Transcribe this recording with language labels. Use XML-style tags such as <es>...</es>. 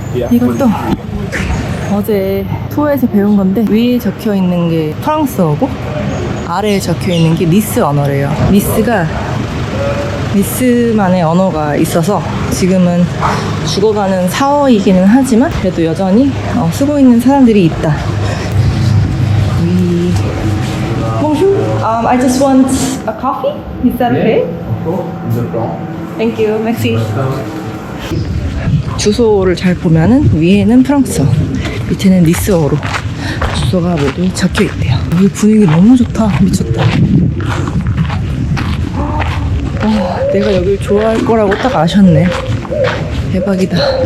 <ko>이것도 어제 투어에서 배운 건데 위에 적혀 있는 게 프랑스어고 아래에 적혀 있는 게 니스 언어래요. 니스만의 언어가 있어서 지금은 죽어가는 사어이기는 하지만 그래도 여전히 쓰고 있는 사람들이 있다.</ko> <en>Bonjour, I just want a coffee. Is that okay? Thank you, merci.</en> <ko>주소를 잘 보면은 위에는 프랑스어, 밑에는 니스어로 주소가 모두 적혀 있대요. 여기 분위기 너무 좋다. 미쳤다. 내가 여길 좋아할 거라고 딱 아셨네. 대박이다.</ko>